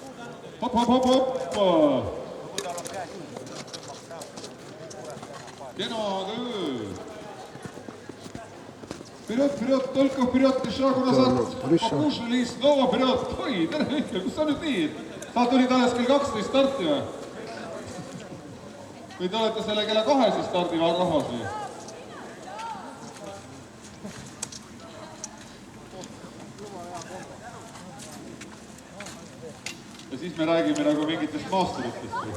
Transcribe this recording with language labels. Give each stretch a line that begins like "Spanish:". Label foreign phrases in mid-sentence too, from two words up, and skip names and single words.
Estonian: Hop! Kena töö!
Russian: Вперед, только вперед, не шагу назад. Покушали снова вперед.
Estonian: Oi, tere Mihkel, kus sa nüüd nii? Sa tulid alles kell 12 starti või? Või te olete selle kella 2 stardi rahvas või? Ja siis me räägime nagu mingitest maasturitest või?